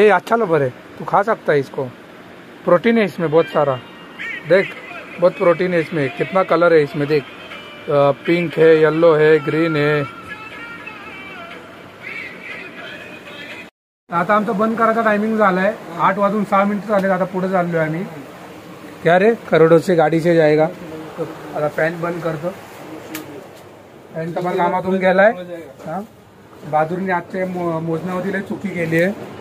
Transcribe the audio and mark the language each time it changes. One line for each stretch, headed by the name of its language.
Hindi: ये अच्छा लब्बर है, तू खा सकता है इसको, प्रोटीन है इसमें बहुत सारा। देख बहुत प्रोटीन है इसमें, कितना कलर है इसमें देख, पिंक है, येलो है, ग्रीन है।
Marathi: आता आमचं बंद करायचा टायमिंग झालाय, 8 वाजून 6 मिनिट झाले। आता पुढे चाललोय आम्ही।
Hindi: क्या रे, करोडो से गाडी से जाएगा।
Marathi: आता फॅन बंद करतो, फॅनचा पण कामातून गेलाय। बहादूरने आजच्या मोजण्यामध्ये लय चुकी केली आहे।